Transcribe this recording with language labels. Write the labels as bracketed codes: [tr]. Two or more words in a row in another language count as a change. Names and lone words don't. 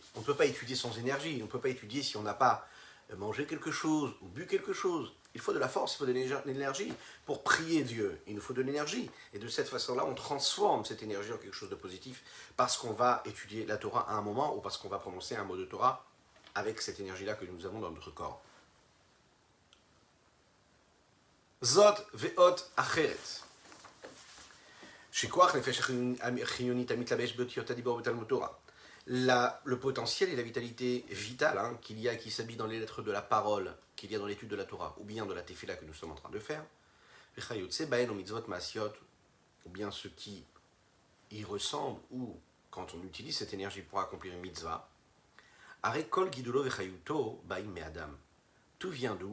[fr] On ne peut pas étudier sans énergie, on ne peut pas étudier si on n'a pas mangé quelque chose ou bu quelque chose. Il faut de la force, il faut de l'énergie. Pour prier Dieu, il nous faut de l'énergie. Et de cette façon-là, on transforme cette énergie en quelque chose de positif parce qu'on va étudier la Torah à un moment ou parce qu'on va prononcer un mot de Torah avec cette énergie-là que nous avons dans notre corps. [he] זאת ואות אחרת. [fr] Le potentiel et la vitalité vitale qu'il y a qui s'habille dans les lettres de la parole, qu'il y a dans l'étude de la Torah, ou bien de la tefila que nous sommes en train de faire, ou bien ce qui y ressemble, ou quand on utilise cette énergie pour accomplir une mitzvah, tout vient d'où?